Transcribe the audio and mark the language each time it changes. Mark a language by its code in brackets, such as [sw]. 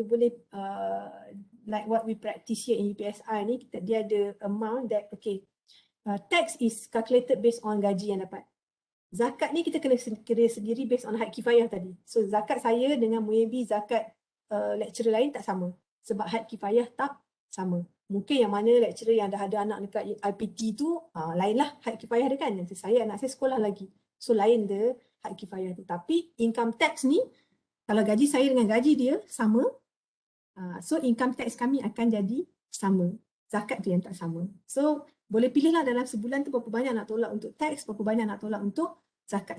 [en] You [ms] boleh [en] like what we practice here in UPSR [ms] ni, dia ada [en] amount that tax is calculated based on [ms] gaji yang dapat. Zakat ni kita kena kira sendiri [en] based on [ms] had kifayah tadi. So zakat saya dengan [en] maybe [ms] zakat lecturer lain tak sama. Sebab had kifayah tak sama. Mungkin yang mana lecturer yang dah ada anak dekat IPT tu lain lah had kifayah dia kan. Anak saya sekolah lagi. So lain dia had kifayah tu. Tapi income tax ni kalau gaji saya dengan gaji dia sama, so income tax kami akan jadi sama. Zakat tu yang tak sama. So boleh pilihlah dalam sebulan tu berapa banyak nak tolak untuk tax, berapa banyak nak tolak untuk zakat.